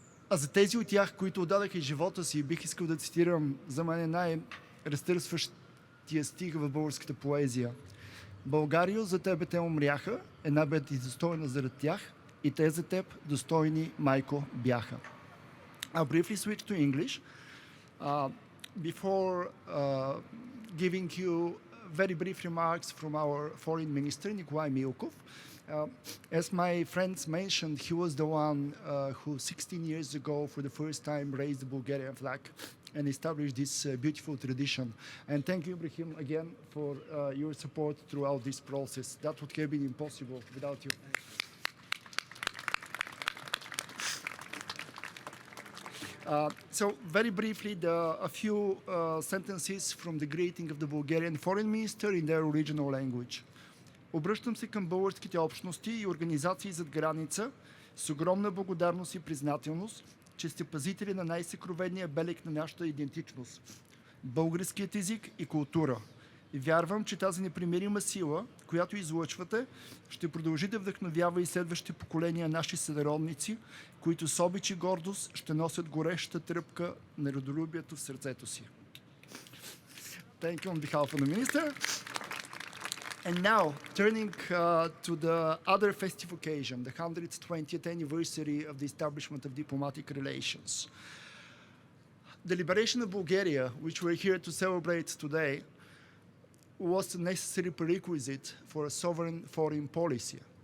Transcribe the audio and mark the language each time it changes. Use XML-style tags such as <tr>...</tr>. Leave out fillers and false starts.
<bg>А за тези от тях, които отдадаха живота си, бих искал да цитирам за мен най-разтърсващия стих в българската поезия. Българио, за тебе те умряха, една бе ти достойна заради тях, и те за теб достойни, майко, бяха.</bg> <en>I'll briefly switch to English. Before giving you very brief remarks from our foreign minister, Nikolai Milkov, as my friends mentioned, he was the one who 16 years ago for the first time raised the Bulgarian flag and established this beautiful tradition. And thank you, Ibrahim, again for your support throughout this process. That would have been impossible without you. So very briefly, a few sentences from the greeting of the Bulgarian foreign minister in their original language.</en> <bg>Обръщам се към българските общности и организации зад граница с огромна благодарност и признателност, че сте пазители на най-съкровения белег на нашата идентичност – българският език и култура. И вярвам, че тази непримирима сила, която излъчвате, ще продължи да вдъхновява и следващите поколения наши сънародници, които с обич и гордост ще носят горещата тръпка на родолюбието в сърцето си.</bg> <en>Thank you on behalf of the minister. And now, turning to the other festive occasion, the 120th anniversary of the establishment of diplomatic relations. The liberation of Bulgaria, which we're here to celebrate today, was a necessary prerequisite for a sovereign foreign policy.</en>